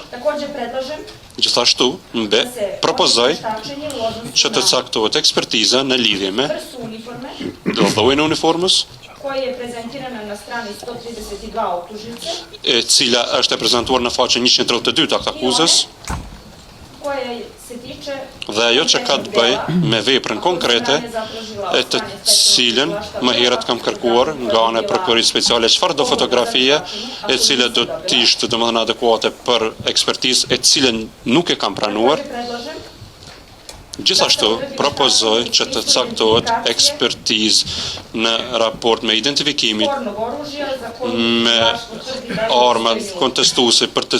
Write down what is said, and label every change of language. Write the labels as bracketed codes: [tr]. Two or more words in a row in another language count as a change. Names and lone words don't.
[sq] Gjithashtu propozoj që të caktohet ekspertiza në lidhje me llojin e uniformës, [sr] koja je prezentirana na strani 132 optužnice, [sq] e cila është e prezantuar në faqen 132 të akt akuzës, [sr] koja se tiče [sq] dhe ajo që ka të bëjë me veprën konkrete e të cilën më herët kam kërkuar nga ana e prokurisë speciale çfarë do fotografie e cila do të ishte domethënë adekuate për ekspertizë e cilën nuk e kam pranuar. Gjithashtu propozoj që të caktohet ekspertizë në raport me identifikimin me armat kontestuese për të